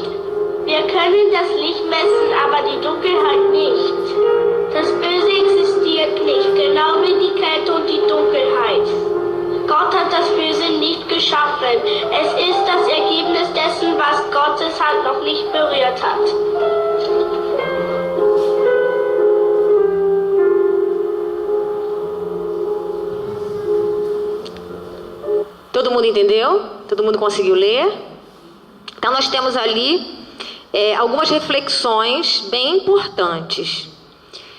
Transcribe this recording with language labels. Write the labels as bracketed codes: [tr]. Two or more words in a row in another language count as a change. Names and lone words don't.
[de] Wir können das Licht messen, aber die Dunkelheit nicht. Das Böse existiert nicht, genau wie die Kälte und die Dunkelheit. Gott hat das Böse nicht geschaffen. Es ist das Ergebnis dessen, was Gottes Hand noch nicht berührt hat. [pt] Todo mundo entendeu? Todo mundo conseguiu ler? Então nós temos ali algumas reflexões bem importantes.